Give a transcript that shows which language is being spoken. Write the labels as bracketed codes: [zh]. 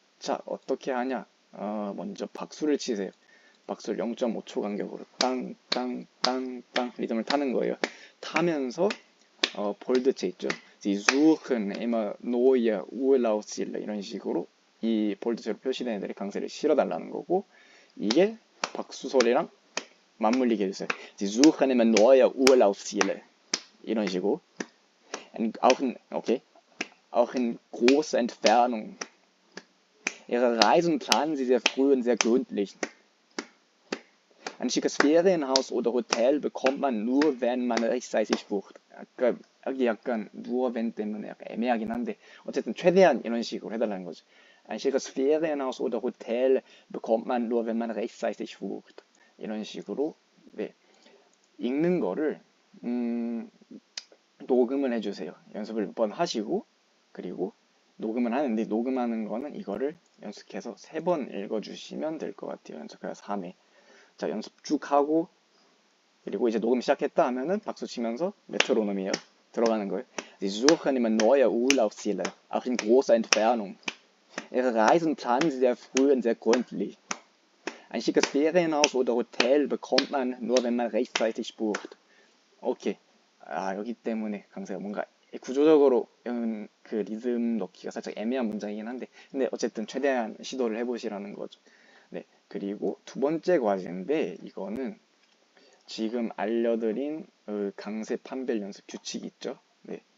[ko] 자, 어떻게 하냐? 먼저 박수를 치세요. 박수를 0.5초 간격으로 땅, 땅, 땅, 땅 리듬을 타는 거예요. 타면서 볼드체 있죠. [de] Sie suchen immer neue Urlaubsziele [ko] 이런 식으로 이 볼드체로 표시된 애들의 강세를 실어달라는 거고, 이게 박수 소리랑 맞물리게 해주세요. [de] Sie suchen immer neue Urlaubsziele [ko] 이런 식으로. [de] Auch in großer Entfernung. Ihre Reisen planen Sie sehr früh und sehr gründlich. Ein schickes Ferienhaus oder Hotel bekommt man nur, wenn man rechtzeitig bucht. [ko] 여기 약간 [de] nur wenn [ko] 때문에 약간 애매하긴 한데 어쨌든 최대한 이런 식으로 해달라는 거죠. [de] Ein schickes Ferienhaus oder Hotel bekommt man nur, wenn man rechtzeitig bucht. [ko] 이런 식으로 네, 읽는 거를 녹음을 해주세요. 연습을 몇 번 하시고, 그리고 녹음을 하는데 녹음하는 거는 이거를 연습해서 3번 읽어주시면 될 것 같아요. 연습해서 3회. 자, 연습 쭉 하고, 그리고 이제 녹음 시작했다 하면은 박수 치면서 메트로놈이에요. 들어가는 거예요. [de] Sie suchen immer neue Urlaubsziele, auch in großer Entfernung. Ihre Reisen planen Sie sehr früh und sehr gründlich. Ein schickes Ferienhaus oder Hotel bekommt man nur, wenn man rechtzeitig bucht. [ko] 오케이. 여기 때문에 강세가 뭔가 구조적으로 그 리듬 넣기가 살짝 애매한 문장이긴 한데, 근데 어쨌든 최대한 시도를 해보시라는 거죠. 네. 그리고 두 번째 과제인데, 이거는 지금 알려드린 강세 판별 연습 규칙 있죠? 네.